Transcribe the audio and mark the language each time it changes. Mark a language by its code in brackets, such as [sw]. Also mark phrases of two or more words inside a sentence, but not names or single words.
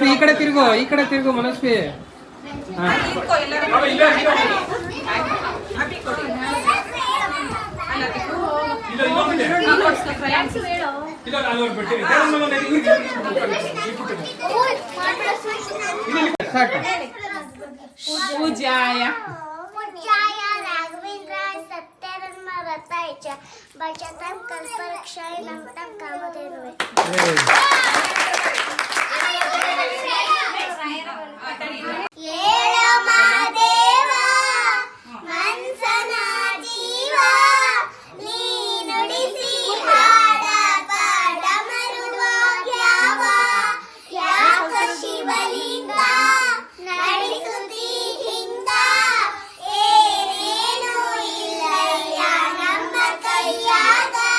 [kn] ಈ ಕಡೆ ತಿರುಗು ಮನಸ್ವಿ ಹಾಂ ಸಾಕು [sa] पूजाय राघवेंद्राय सत्यधर्मरताय च भजतां कल्पवृक्षाय नमतां कामधेनवे [kn] ಏಳೋ ಮಾದೇವ ಮನ್ಸನ ಜೀವ ನೀ ನುಡಿಸಿ ಹಾಡ ಪಾಡ ಮರುವಾಗ್ಯಾವ ಯಾಕ ಶಿವಲಿಂಗ ನಡೆಸುತ್ತಿ ಹಿಂಗ ಏನೇನು ಇಲ್ಲಯ್ಯ ನಮ್ಮ ಕೈಯಾಗ